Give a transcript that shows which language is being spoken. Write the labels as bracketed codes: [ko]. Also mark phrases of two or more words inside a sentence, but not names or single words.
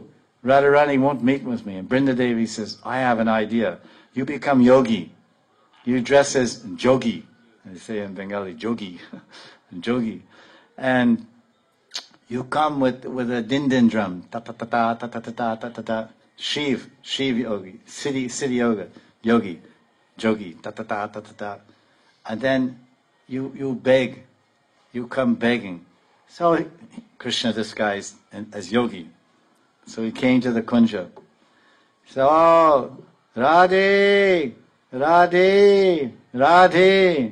[en] Radharani won't meet with me. And Brinda Devi says, I have an idea. You become yogi. You dress as jogi. They say in Bengali, jogi. Jogi. And you come with a din drum. Ta ta ta ta ta ta ta ta ta ta. Shiv yogi. Siddhi yoga. Yogi. Jogi. Ta ta ta ta ta ta. And then you beg. You come begging. So Krishna disguised as yogi. So he came to the kunja. So, oh, Radhe, Radhe, Radhe.